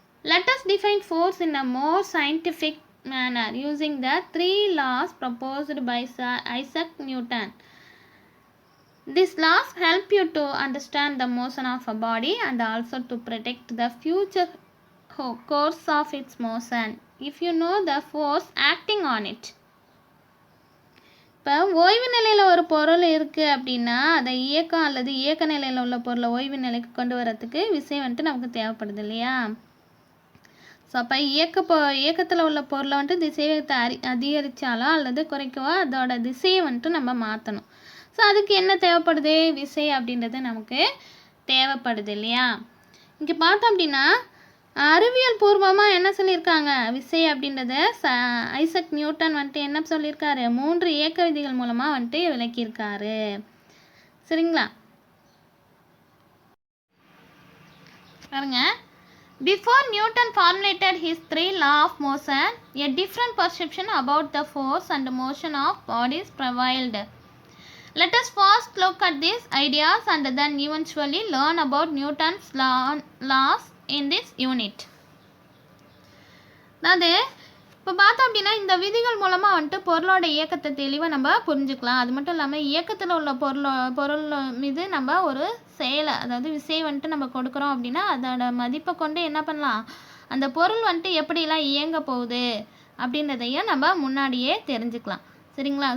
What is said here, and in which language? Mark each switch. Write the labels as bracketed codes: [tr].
[en] Let us define force in a more scientific manner using the 3 laws proposed by Sir Isaac Newton. These laws help you to understand the motion of a body and also to predict the future course of its motion if you know the force acting on it. [ta] இப்போ ஓய்வு நிலையில் ஒரு பொருள் இருக்குது அப்படின்னா அதை இயக்கம் அல்லது இயக்க நிலையில் உள்ள பொருளை ஓய்வு நிலைக்கு கொண்டு வரத்துக்கு விசை வந்துட்டு நமக்கு தேவைப்படுது இல்லையா. ஸோ அப்போ இயக்கத்தில் உள்ள பொருளை வந்துட்டு திசைவேகத்தை அதிகரித்தாலோ அல்லது குறைக்கவோ அதோட திசையை வந்துட்டு நம்ம மாற்றணும். ஸோ அதுக்கு என்ன தேவைப்படுது? விசை அப்படின்றது நமக்கு தேவைப்படுது இல்லையா. இங்கே பார்த்தோம் அப்படின்னா அறிவியல் பூர்வமாக என்ன சொல்லியிருக்காங்க? விசை அப்படின்றத ஐசக் நியூட்டன் வந்துட்டு என்ன சொல்லியிருக்காரு? 3 இயக்க விதிகள் மூலமாக வந்துட்டு விளக்கியிருக்காரு. சரிங்களா. பாருங்க. [en] Before Newton formulated his 3 laws of motion, a different perception about the force and motion of bodies prevailed. Let us first look at these ideas and then eventually learn about Newton's laws in this unit. [ta] அதாவது இப்போ பார்த்தோம் அப்படின்னா இந்த விதிகள் மூலமாக வந்துட்டு பொருளோட இயக்கத்தை தெளிவாக நம்ம புரிஞ்சுக்கலாம். அது மட்டும் இல்லாமல் இயக்கத்தில் உள்ள பொருள் மீது நம்ம ஒரு செயலை அதாவது விசை வந்துட்டு நம்ம கொடுக்குறோம் அப்படின்னா அதோட மதிப்பை கொண்டு என்ன பண்ணலாம்? அந்த பொருள் வந்துட்டு எப்படிலாம் இயங்க போகுது அப்படின்றதையும் நம்ம முன்னாடியே தெரிஞ்சுக்கலாம். சரிங்களா.